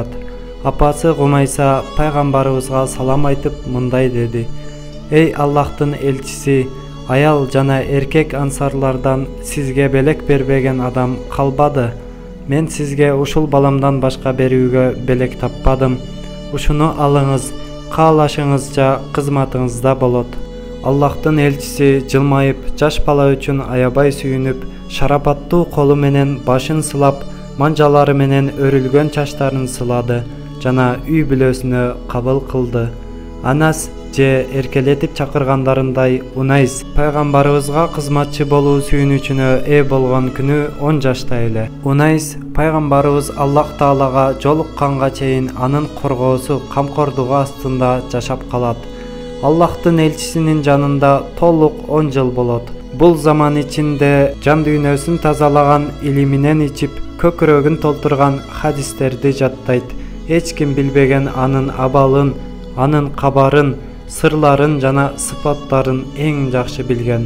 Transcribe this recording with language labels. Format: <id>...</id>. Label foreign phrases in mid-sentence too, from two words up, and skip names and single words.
<ky>Апасы Гумайса пайгамбарыбызга салам айтып мындай деди: Эй Аллахтын элчиси, аял жана эркек ансарлардан сизге белек бербеген адам калбады. Мен сизге ушул баламдан башка берүүгө белек таппадым. Ушуну алыңыз, каалашыңызча кызматыңызда болот. Аллахтын элчиси жылмайып, жаш бала үчүн аябай сүйүнүп, шарапаттуу колу менен башын сылап, манжалары менен өрүлгөн чачтарын сылады жана үй бүлөсүнө кабыл кылды. Анас же эркелетип чакыргандарындай Унайс пайгамбарыбызга кызматчы болуу сүйүнүчүнө ээ болгон күнү 10 жашта эле. Унайс пайгамбарыбыз Аллах Таалага жолукканга чейин анын коргоосу, камкордугу астында жашап калат. Аллахтын элчисинин жанында толук 10 жыл болот. Бул заман ичинде жан дүйнөсүн тазалаган илиминен ичип, көкүрөгүн толтурган хадистерди жаттайт. Эч ким билбеген анын абалын, анын кабарын, сырларын жана сыпаттарын эң жакшы билген.</ky>